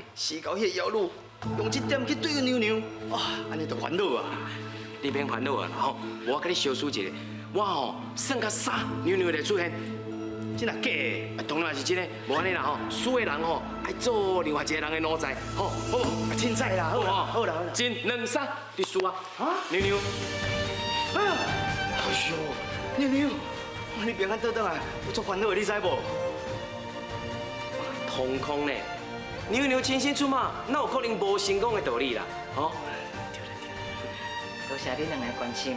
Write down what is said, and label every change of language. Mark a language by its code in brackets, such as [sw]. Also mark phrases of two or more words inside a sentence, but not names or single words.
[nan] 死到迄个妖路，用这点去对付娘娘，哇，安尼就烦恼啊！你免烦恼啊，吼，我甲你小输一个，我吼算到3，娘娘就出现。真若假的？当然是真的，无安尼啦吼，输的人吼爱做另外一个人的奴才，吼，好无？凊彩啦，好啦，好啦，好啦。真2、3，你输啊！ 娘娘，哎呀，哎呦，娘娘，你平安倒转来，我足烦恼的，你知无？瞳孔呢？娘娘亲身出马，哪有可能无成功的道理啦？吼！多谢你两个关心。